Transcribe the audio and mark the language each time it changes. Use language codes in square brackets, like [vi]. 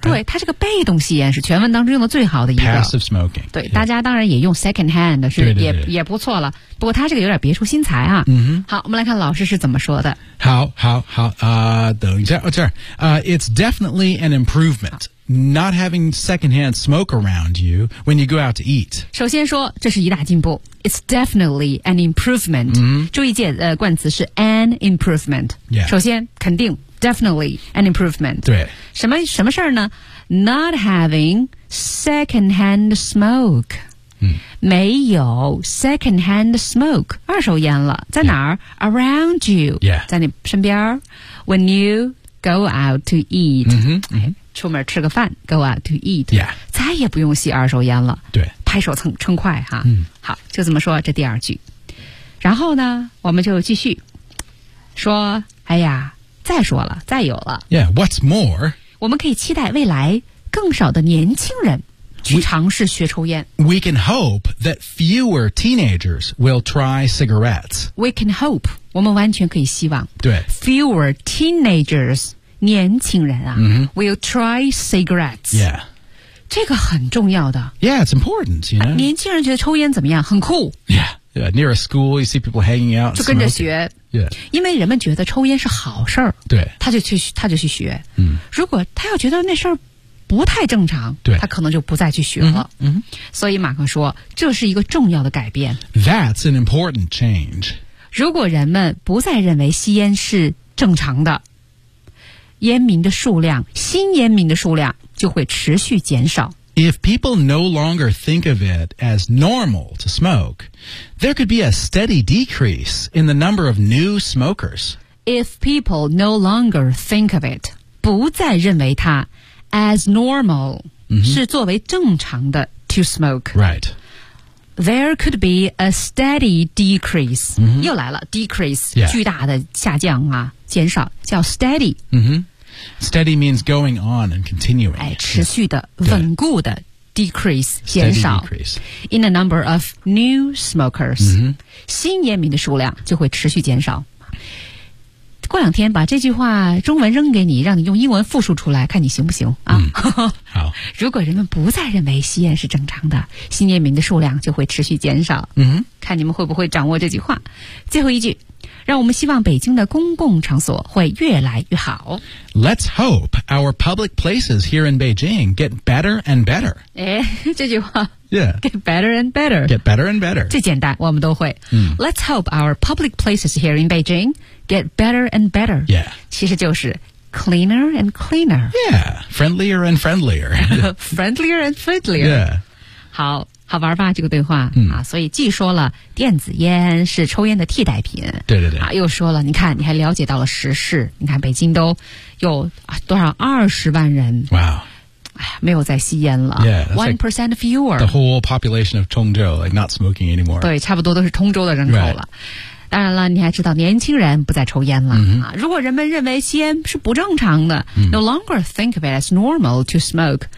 [zh] 对它这个被动吸烟是全文当中用的最好的一个 [en] passive smoking [zh] 对、yeah. 大家当然也用 secondhand 是对对对也不错了不过它这个有点别出心裁啊、 [en] mm-hmm. [zh] 好我们来看老师是怎么说的好好好、等一下、 [en] oh, sorry. It's definitely an improvement not having secondhand smoke around you when you go out to eat [zh] 首先说这是一大进步 [en] It's definitely an improvement、 mm-hmm. [zh] 注意冠词是 an improvement、 [en] yeah. [zh] 首先肯定 [en] definitely an improvement [zh] 对什么事儿呢 [en] not having secondhand smoke、 mm-hmm. [zh] 没有 secondhand smoke 二手烟了在哪儿、 [en] yeah. around you、 yeah. [zh] 在你身边 [en] when you go out to eat、 mm-hmm, mm-hmm. [zh] 出门吃个饭 [en] go out to eat、 yeah. [zh] 再也不用吸二手烟了对拍手称快哈、嗯、好就这么说这第二句然后呢我们就继续说哎呀再说了，再有了。 [en] Yeah, what's more? [zh] 我们可以期待未来更少的年轻人去尝试学抽烟。 [en] We can hope that fewer teenagers will try cigarettes. We can hope. [zh] 我们完全可以希望。对。 [en] Fewer teenagers, [zh] 年轻人啊、 [en] mm-hmm. will try cigarettes. Yeah. [zh] 这个很重要的。 [en] Yeah, it's important, you know.、 [zh] 啊、年轻人觉得抽烟怎么样？很酷。 [en] Yeah, yeah, near a school, you see people hanging out. [zh] 就跟着学。 [en] Yeah. [zh] 因为人们觉得抽烟是好事儿。对。他就去学。嗯。如果他要觉得那事儿不太正常，对，他可能就不再去学了。嗯。所以马克说，这是一个重要的改变。 [en] That's an important change. [zh] 如果人们不再认为吸烟是正常的，烟民的数量，新烟民的数量就会持续减少。 [en] If people no longer think of it as normal to smoke, there could be a steady decrease in the number of new smokers. If people no longer think of it, [zh] 不再认为它 [en] as normal,、 mm-hmm. [zh] 是作为正常的 [en] to smoke. Right. There could be a steady decrease.、 Mm-hmm. [zh] 又来了 decrease,、 [en] yeah. [zh] 巨大的下降啊，减少叫 steady.、 [en] Mm-hmm. Steady means going on and continuing. [zh] 哎，持续的、yeah. 稳固的 decrease、 [en] steady、 [zh] 减少 [en] decrease. In the number of new smokers、 mm-hmm. [zh] 新烟民的数量就会持续减少。过两天把这句话中文扔给你，让你用英文复述出来，看你行不行啊、嗯、好。如果人们不再认为吸烟是正常的，新烟民的数量就会持续减少。嗯哼，看你们会不会掌握这句话。最后一句，让我们希望北京的公共场所会越来越好。 [en] Let's hope our public places here in Beijing get better and better. [zh] 哎，这句话。 [en] Yeah. Get better and better. Get better and better. [zh] 最简单，我们都会。嗯。 [en] Let's hope our public places here in Beijing get better and better. Yeah. [zh] 其实就是 [en] cleaner and cleaner. Yeah. Friendlier and friendlier. Friendlier and friendlier. Yeah. [zh] 好。好玩吧这个对话、嗯、啊，所以既说了电子烟是抽烟的替代品，对对对，啊，又说了，你看你还了解到了时事，你看北京都有、啊、多少20万人，哇、 wow. 哎，没有在吸烟了 [en] yeah, ，1% fewer， the whole population of 通州 like not smoking anymore， [zh] 对，差不多都是通州的人口了。 [en] Right. [zh] 当然了，你还知道年轻人不再抽烟了、 [en] mm-hmm. [zh] 啊、如果人们认为吸烟是不正常的、 [en] mm-hmm. No longer think of it as normal to smoke、